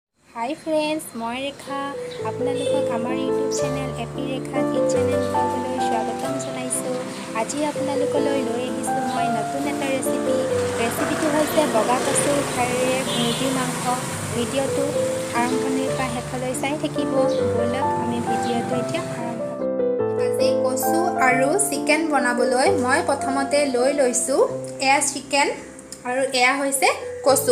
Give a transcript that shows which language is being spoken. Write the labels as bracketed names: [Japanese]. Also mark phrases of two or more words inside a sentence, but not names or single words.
[English] Hi friends, [Assamese] মই ৰেখা আপোনালোকক আমাৰ ইউটিউব চেনেল এপি ৰেখা কিচেন এণ্ড ব্লগলৈ স্বাগতম জনাইছোঁ। আজি আপোনালোকলৈ লৈ আহিছোঁ মই নতুন এটা ৰেচিপিটো হৈছে বগা কচুৰ ঠাৰিৰে মুৰ্গীৰ মাংস। ভিডিঅ'টো আৰম্ভণিৰ পৰা শেষলৈ চাই থাকিব। বলক আমি ভিডিঅ'টো এতিয়া আৰম্ভ কৰোঁ। আজি কচু আৰু চিকেন বনাবলৈ মই প্ৰথমতে লৈ লৈছোঁ এয়া চিকেন আৰু এয়া হৈছে কচু।